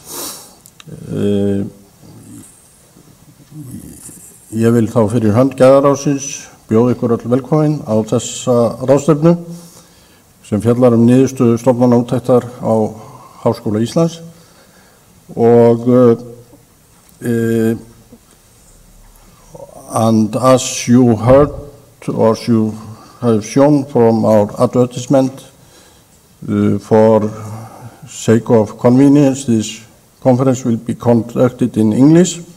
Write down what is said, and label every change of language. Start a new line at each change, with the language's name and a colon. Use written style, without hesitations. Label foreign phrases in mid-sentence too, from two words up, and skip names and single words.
Icelandic: Ég vil þá fyrir hönd Gæðaráðsins bjóða ykkur öll velkomin á þessa ráðstefnu sem fjallar niðurstöðu stofnanaúttektar á Háskóla Íslands og
English: and as you heard or you have shown from our advertisement, for sake of convenience, this conference will be conducted in English.